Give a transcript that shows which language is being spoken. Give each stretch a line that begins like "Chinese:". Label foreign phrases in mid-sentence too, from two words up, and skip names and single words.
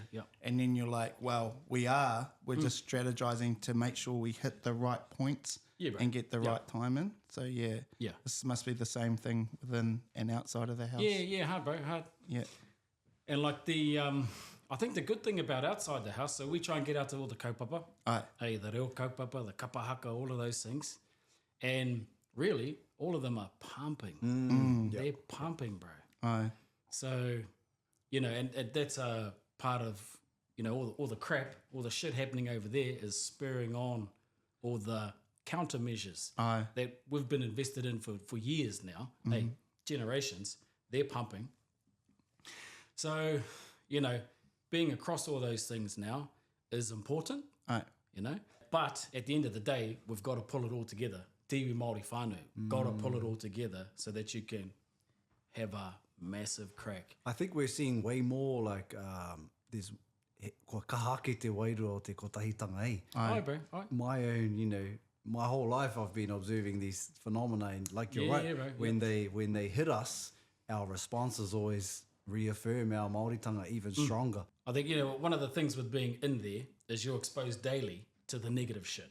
English: And then you're like, well, we're just strategizing to make sure we hit the right points and get the right time in. So this must be the same thing within and outside of the house. Yeah, hard, bro, hard. Yeah. And like I think the good thing about outside the house, so we try and get out to all the kaupapa. Hey, the
Māori: reo kaupapa,
English: the kapahaka, all of those things. And really, all of them are pumping. They're pumping, bro. So, you know, and that's a part of, you know, all the crap, all the shit happening over there is spurring on all the countermeasures that we've been invested in for years now, generations. They're pumping. So, you know, being across all those things now is important, you know. But at the end of the day, we've got to pull it all together.
Māori: Tiwi Māori whānau,
English: got to pull it all together so that you can have a massive crack. I think we're seeing way more like there's
Māori: kua kahake te wairua o te kotahitanga,
English: eh? Aye, bro. Aye. My own, you know, my whole life I've been observing these phenomena, and like you're right, bro. when they hit us, our responses always reaffirm our Māoritanga even stronger. I think, you know, one of the things with being in there is you're exposed daily to the negative shit.